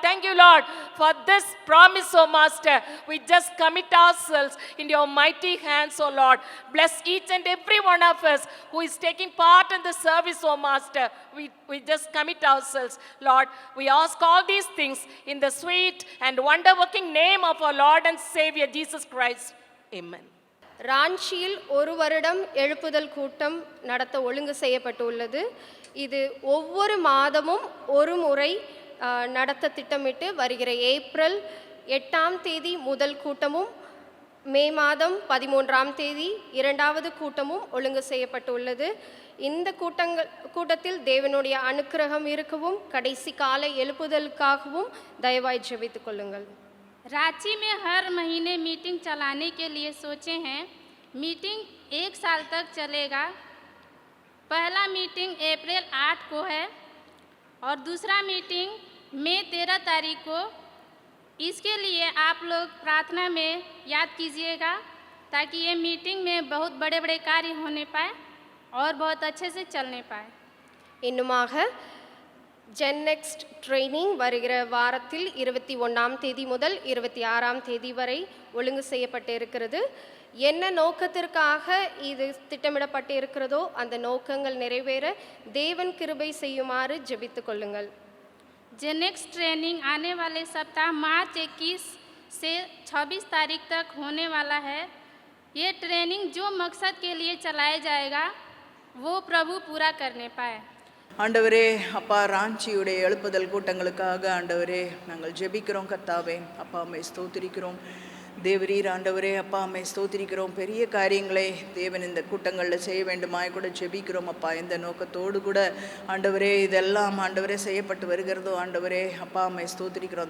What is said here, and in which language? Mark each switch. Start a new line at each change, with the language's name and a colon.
English: Thank you, Lord, for this promise, O Master. We just commit ourselves in your mighty hands, O Lord. Bless each and every one of us who is taking part in the service, O Master. We just commit ourselves, Lord. We ask all these things in the sweet and wonder-working name of our Lord and Savior, Jesus Christ. Amen.
Tamil: ராஞ்சியில் ஒரு வருடம் எழுப்புதல் கூட்டம் நடத்த ஒழுங்கு செய்யப்பட்டுள்ளது. இது ஒவ்வொரு மாதமும் ஒரு முறை நடத்த திட்டமிட்டு வருகிற ஏப்ரல் 8ஆம் தேதி முதல் கூட்டமும் மே மாதம் 13ஆம் தேதி இரண்டாவது கூட்டமும் ஒழுங்கு செய்யப்பட்டுள்ளது. இந்த கூட்டத்தில் தேவனுடைய அனுக்கிரகம் இருக்கவும் கடைசி கால எழுப்புதலுக்காகவும் தயவாய் ஜெபித்துக் கொள்ளுங்கள்.
Hindi: रांची में हर महीने मीटिंग चलाने के लिए सोचे हैं। मीटिंग 1 साल तक चलेगा। पहला मीटिंग अप्रैल 8 को है और दूसरा मीटिंग मई 13 तारीख को। इसके लिए आप लोग प्रार्थना में याद कीजिएगा ताकि ये मीटिंग में बहुत बड़े बड़े कार्य होने पाए और बहुत अच्छे से चलने पाए।
Tamil: இன்னுமாக ஜென்னெக்ஸ்ட் ட்ரைனிங் வருகிற வாரத்தில் 21ஆம் தேதி முதல் 26ஆம் தேதி வரை ஒழுங்கு செய்யப்பட்டு இருக்கிறது. என்ன நோக்கத்திற்காக இது திட்டமிடப்பட்டு இருக்கிறதோ அந்த நோக்கங்கள் நிறைவேற தேவன் கிருபை செய்யுமாறு ஜெபித்துக் கொள்ளுங்கள்.
Hindi: जेनेक्स ट्रेनिंग आने वाले सप्ताह मार्च 21 से 26 तारीख तक होने वाला है। ये ट्रेनिंग जो मकसद के लिए चलाया जाएगा वो प्रभु पूरा करने पाए।
Tamil: ஆண்டவரே அப்பா, ராஞ்சியுடைய எழுப்புதல் கூட்டங்களுக்காக ஆண்டவரே நாங்கள் ஜெபிக்கிறோம். கர்த்தாவே அப்பா, அம்மை ஸ்தோத்திரிக்கிறோம். தேவரீர் ஆண்டவரே அப்பா, அம்மை ஸ்தோத்திரிக்கிறோம். பெரிய காரியங்களை தேவன் இந்த கூட்டங்களில் செய்ய வேண்டுமாய் கூட ஜெபிக்கிறோம் அப்பா. இந்த நோக்கத்தோடு கூட ஆண்டவரே இதெல்லாம் ஆண்டவரே செய்யப்பட்டு வருகிறதோ ஆண்டவரே அப்பா, அம்மை ஸ்தோத்திரிக்கிறோம்.